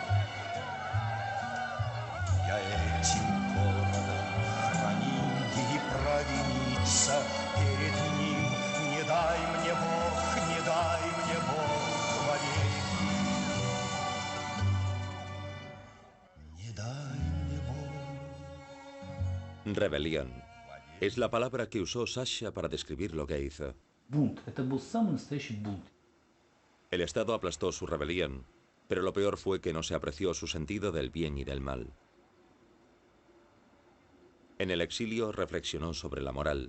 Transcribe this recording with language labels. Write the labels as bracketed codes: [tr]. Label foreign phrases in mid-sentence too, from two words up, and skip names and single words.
[ru] Я этим городом хранил и провиниться перед ним. Не дай мне Бог, не дай мне Бог вовеки. Не дай мне Бог. [es] Rebelión. Es la palabra que usó Sasha para describir lo que hizo. El Estado aplastó su rebelión, pero lo peor fue que no se apreció su sentido del bien y del mal. En el exilio reflexionó sobre la moral.